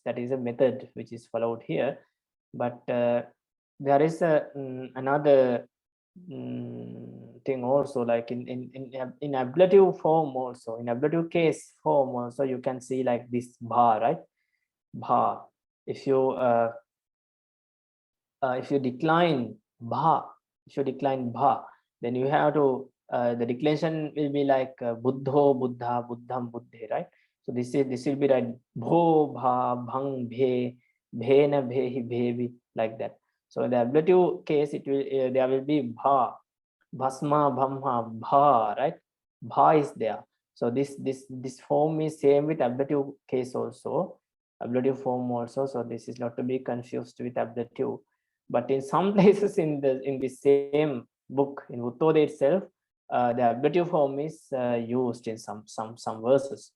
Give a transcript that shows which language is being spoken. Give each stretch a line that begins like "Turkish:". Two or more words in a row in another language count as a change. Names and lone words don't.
English: That is a method which is followed here. But there is another thing also, like in ablative form also, in ablative case form also, you can see like this bha, right? Bha. If you decline bha, then you have to the declension will be like
Pali: buddho, buddha, buddham, buddhe,
English: right? So this will be like
Pali: bho, bha, bhang, bhe, bhena, bhehi, bhevi,
English: like that. So in the ablative case, it will there will be
Pali: bha, bhasma, bhamha, bha,
English: right? Bha is there. So this form is same with ablative case also, ablative form also. So this is not to be confused with ablative. But in some places in the same book, in Vuttodaya itself, the ablative form is used in some verses.